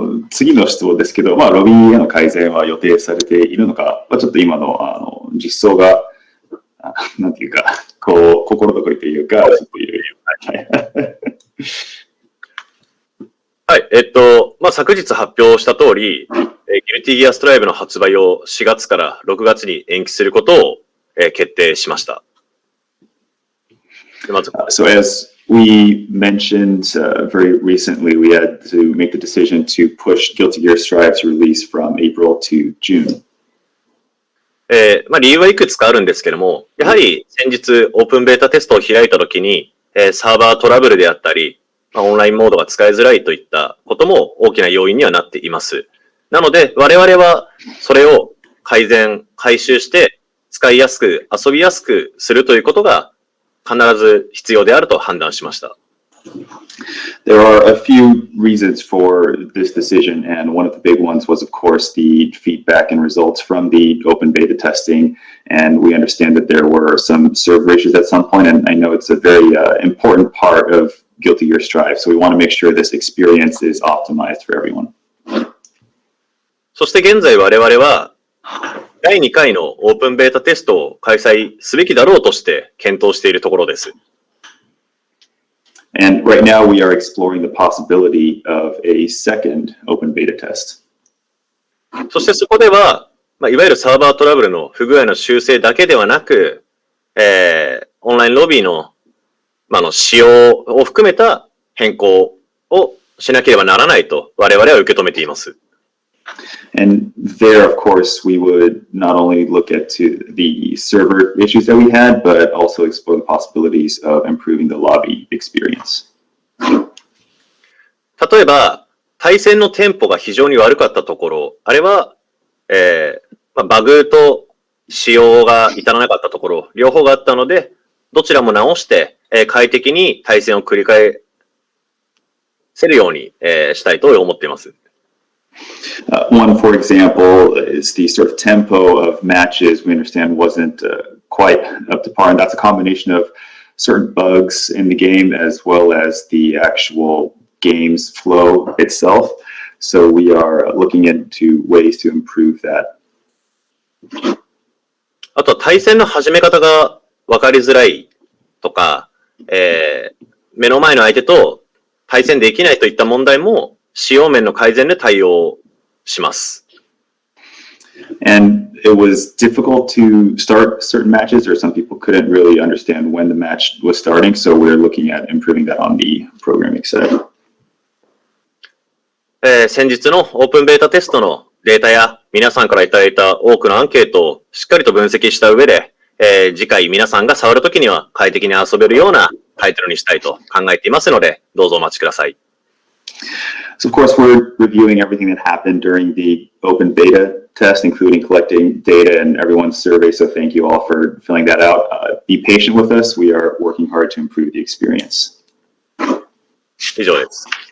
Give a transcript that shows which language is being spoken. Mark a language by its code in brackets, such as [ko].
[ja] 次の質問ですけど、ロビーへの改善は予定されているのか、ちょっと今の実装が、なんていうか、心残りというか、ちょっといろいろ。はい、昨日発表した通り、ギルティギアストライブの発売を4月から6月に延期することを、決定しました。まず、 [en] So as we mentioned very recently, we had to make the decision to push Guilty Gear Strive's release from April to June. [ja] 理由はいくつかあるんですけども、やはり先日オープンベータテストを開いたときに、サーバートラブルであったり、オンラインモードが使いづらいといったことも大きな要因にはなっています。なので、我々はそれを改修して使いやすく、遊びやすくするということが必ず必要であると判断しました。 [en] There are a few reasons for this decision, and one of the big ones was, of course, the feedback and results from the open beta testing. And we understand that there were some server issues at some point, and I know it's a very important part of Guilty Gear Strive. So we want to make sure this experience is optimized for everyone. [ja] そして現在我々は第2回のオープンベータテストを開催すべきだろうとして検討しているところです。 [en] And right now we are exploring the possibility of a second open beta test. [ja] そしてそこでは、いわゆるサーバートラブルの不具合の修正だけではなく、オンラインロビーの、仕様を含めた変更をしなければならないと我々は受け止めています。 [en] And there, of course, we would not only look at the server issues that we had, but also explore the possibilities of improving the lobby experience. [ja] 例えば、対戦のテンポが非常に悪かったところ、あれは、バグと仕様が至らなかったところ、両方があったので、どちらも直して、快適に対戦を繰り返せるように、したいと思っています。 [en] One, for example, is the sort of tempo of matches we understand wasn't quite up to par, and that's a combination of certain bugs in the game as well as the actual game's flow itself. So we are looking into ways to improve that. [ja] あとは対戦の始め方が分かりづらいとか、目の前の相手と対戦できないといった問題も仕様面の改善で対応します。 [en] And it was difficult to start certain matches, or some people couldn't really understand when the match was starting, so we're looking at improving that on the programming side. [ja] 先日のオープンベータテストのデータや皆さんからいただいた多くのアンケートをしっかりと分析した上で、次回皆さんが触るときには快適に遊べるようなタイトルにしたいと考えていますので、どうぞお待ちください。 [en] So of course, we're reviewing everything that happened during the open beta test, including collecting data and everyone's survey. So thank you all for filling that out. Be patient with us. We are working hard to improve the experience. [ja] 以上です。